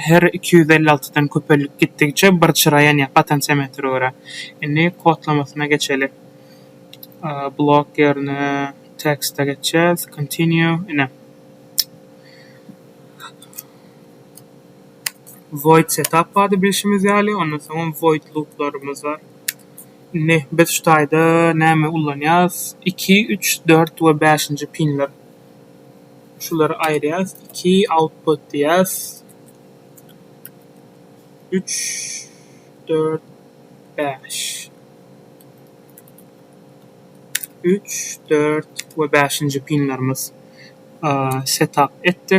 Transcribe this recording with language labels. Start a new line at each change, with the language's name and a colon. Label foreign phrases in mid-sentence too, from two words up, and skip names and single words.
Turkmen: Her 256-dan köpelik gitdikçe bir çyra ýani potentiometre görä. Indi kodlamasyna geçeli. Block ýerine text'e geçeceğiz. Continue. Ine. void setup adı bilişimiz ýaly, ondan soň void looplarymız var. Ne biz şu taýda näme ullanýas? 2, 3, 4 we 5-nji pinler. Şulary aýrýas. 2 output diýäs. 3, 4, 5. 3, 4 we 5-nji pinlerimiz setup etdik.